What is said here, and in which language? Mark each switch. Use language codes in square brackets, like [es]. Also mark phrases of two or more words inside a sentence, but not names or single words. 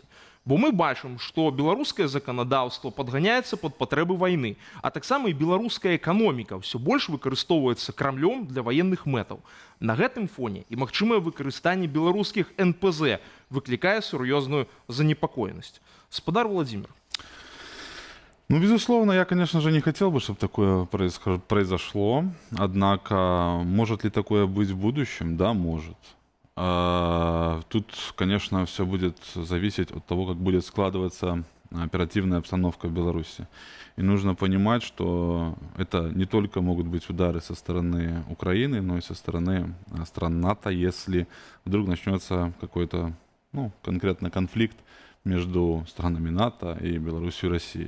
[be] Бо мы бачым, што беларускае заканадаўства падганяецца пад патрэбы вайны, а таксама і беларуская эканоміка ўсё больш выкарыстоўваецца крамлём для ваенных мэтаў. На гэтым фоне і магчымае выкарыстанне беларускіх НПЗ выклікае сур'ёзную занепакоенасць. Гаспадар Владзімир. [ru] Ну, безусловно, я, конечно же, не хотел бы, чтобы такое произошло. Однако, может ли такое быть в будущем? Да, может. Тут, конечно, все будет зависеть от того, как будет складываться оперативная обстановка в Беларуси. И нужно понимать, что это не только могут быть удары со стороны Украины, но и со стороны стран НАТО, если вдруг начнется какой-то, конкретно конфликт между странами НАТО и Беларусью и Россией.